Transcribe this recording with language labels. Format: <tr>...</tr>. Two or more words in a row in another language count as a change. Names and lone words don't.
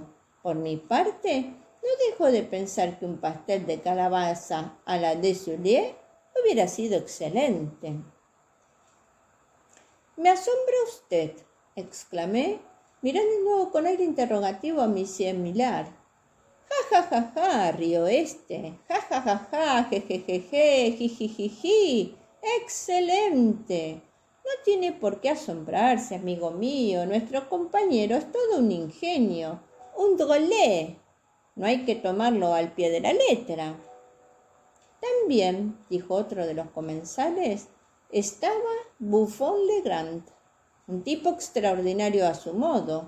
<es>Por mi parte, no dejo de pensar que un pastel de calabaza a la de Soulier hubiera sido excelente. Me asombra usted, exclamé, mirando con aire interrogativo a Monsieur Millard. Ja, ja, ja, ja, rió este. Ja, ja, ja, ja, je, je, je, je, ji, ji, ji, ji. ¡Excelente! No tiene por qué asombrarse, amigo mío. Nuestro compañero es todo un ingenio,</es> <fr>un drôle.</fr> <es>No hay que tomarlo al pie de la letra. También, dijo otro de los comensales, estaba Buffon-Legrand, un tipo extraordinario a su modo.</es>